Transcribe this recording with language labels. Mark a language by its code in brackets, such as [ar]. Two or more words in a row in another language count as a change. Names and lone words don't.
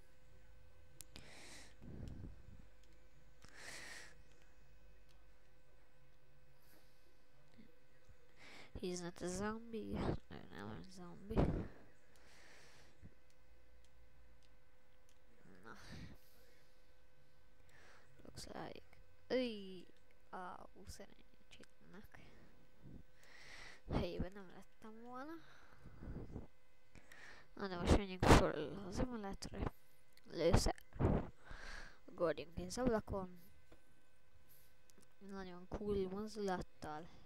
[en] He's not a zombie. [hu] Nem a zombie. Na. [en] Looks like... [hu] szerencsétlenek. Helyében nem lettem volna. Na de most menjünk föl az emeletre. Lőszer. Ugorjunk ki az ablakon. Nagyon cool mozdulattal.